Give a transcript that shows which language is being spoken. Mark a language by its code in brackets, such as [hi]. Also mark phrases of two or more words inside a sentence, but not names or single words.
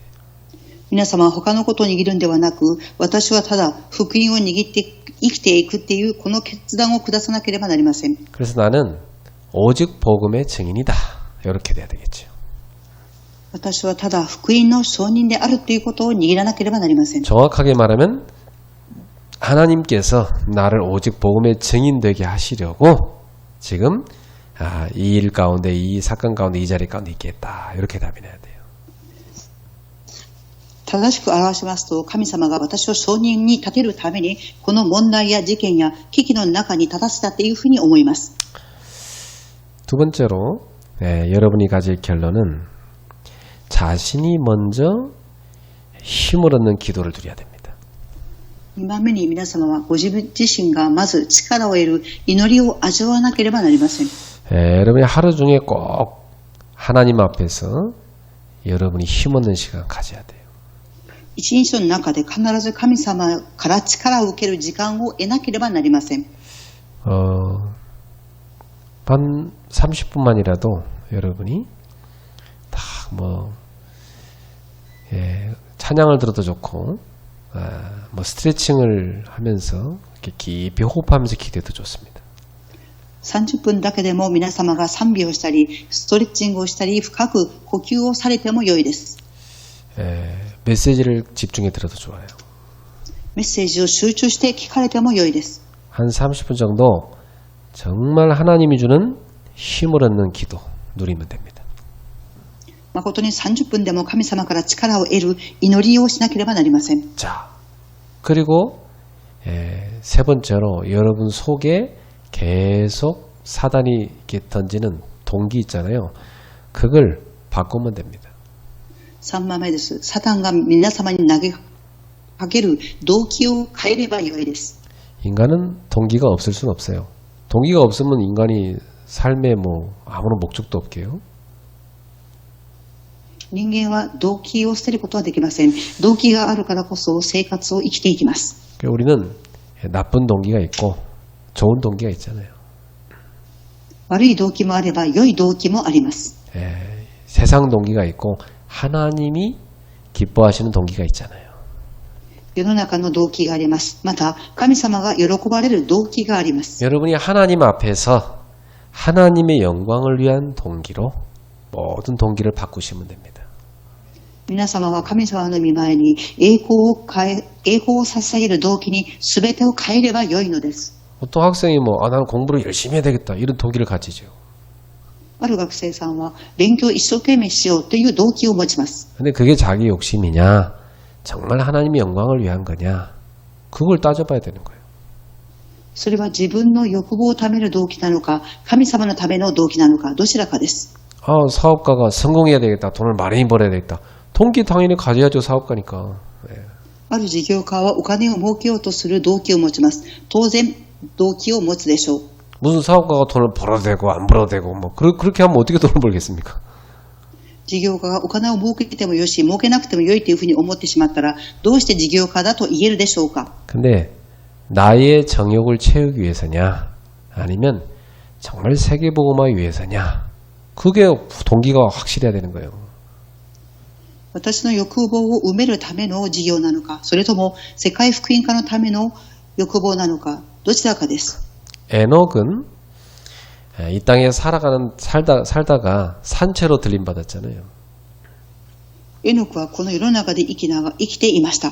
[ja] 皆様は他のことを握るんではなく、私はただ福音を握って生きていくっていうこの決断を下さなければなりません。 [ko] 그래서 나는 오직 복음의 증인이다. 이렇게 돼야 되겠죠. [ja] 私はただ福音の証人であるということを握らなければなりません。 [ko] 정확하게 말하면 하나님께서 나를 오직 복음의 증인 되게 하시려고 지금 이 일 가운데, 이 사건 가운데, 이 자리 가운데 있겠다. 이렇게 답이 나야 돼요. [ja] 正しく表しますと、神様が私を証人に立てるために、この問題や事件や危機の中に立たせたというふうに思います。 [ko] 두 번째로 여러분이 가질 결론은 자신이 먼저 힘을 얻는 기도를 드려야 됩니다. [ja] 2 番目に皆様はご自分自身がまず力を得る祈りを味わわなければなりません。 [ko] 여러분이 하루 중에 꼭 하나님 앞에서 여러분이 힘 얻는 시간 가져야 돼요. [ja] 一日の中で必ず神様から力を受ける時間を得なければなりません。 [ko] 한 30분만이라도 여러분이 다 찬양을 들어도 좋고 스트레칭을 하면서 이렇게 깊이 호흡하면서 기도해도 좋습니다. [ja] 30 分だけでも皆様が賛美をしたり、ストレッチングをしたり、深く呼吸をされても良いです。 [ko] 메시지를 집중해 들어도 좋아요. [ja] メッセージを集中して聞かれても良いです。 [ko] 한 30분 정도 정말 하나님이 주는 힘을 얻는 기도 누리면 됩니다. [ja] 誠に30分でも神様から力を得る祈りをしなければなりません。 [ko] 자, 그리고 세 번째로 여러분 속에 계속 사단이 이렇게 던지는 동기 있잖아요. 그걸 바꾸면 됩니다. [ja] 3 番目です。サタンが皆様に投げかける動機を変えれば良いです。 [ko] 인간은 동기가 없을 수는 없어요. 동기가 없으면 인간이 삶에 아무런 목적도 없게요. [ja] 人間は動機を捨てることはできません。動機があるからこそ生活を生きていきます。 [ko] 우리는 나쁜 동기가 있고 좋은 동기가 있잖아요. [ja] 悪い動機もあれば良い動機もあります。 [ko] 세상 동기가 있고 하나님이 기뻐하시는 동기가 있잖아요. [ja] 世の中の動機があります。また神様が喜ばれる動機があります。 [ko] 여러분이 하나님 앞에서 하나님의 영광을 위한 동기로 모든 동기를 바꾸시면 됩니다. [ja] 皆様は神様の御前に栄光を捧げる動機に全てを変えれば良いのです。 [ko] 보통 학생이 나는 공부를 열심히 해야 되겠다 이런 동기를 가지죠. [ja] ある学生さんは勉強を一生懸命しようという動機を持ちます。 [ko] 근데 그게 자기 욕심이냐 정말 하나님의 영광을 위한 거냐 그걸 따져봐야 되는 거예요. [ja] それは自分の欲望をためる動機なのか、神様のための動機なのか、どちらかです。 [ko] 사업가가 성공해야 되겠다. 돈을 많이 벌어야 되겠다. 동기 당연히 가져야죠. 사업가니까. [ja] ある事業家はお金を儲けようとする動機を持ちます。当然動機を持つでしょう。 [ko] 무슨 사업가가 돈을 벌어도 되고 안 벌어도 되고 그렇게 하면 어떻게 돈을 벌겠습니까? [ja] 事業家がお金を儲けてもよし、儲けなくてもよいというふうに思ってしまったら、どうして事業家だと言えるでしょうか。 [ko] 근데 나의 정욕을 채우기 위해서냐 아니면 정말 세계복음화를 위해서냐 그게 동기가 확실해야 되는 거예요. [ja] 私の欲望を埋めるための事業なのか、それとも世界福音化のための欲望なのか、どちらかです。 [ko] 에녹은 이 땅에 살다가 산채로 들림받았잖아요. [ja] エノクはこの世の中で生きていました。